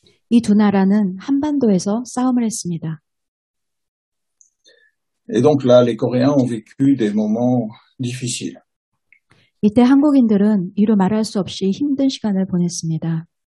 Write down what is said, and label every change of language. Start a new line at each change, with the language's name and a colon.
Korean: 이 두 나라는 한반도에서 싸움을 했습니다.
French: Et donc là, les Coréens ont vécu des moments difficiles.
Korean: 이때 한국인들은 이루 말할 수 없이 힘든 시간을 보냈습니다.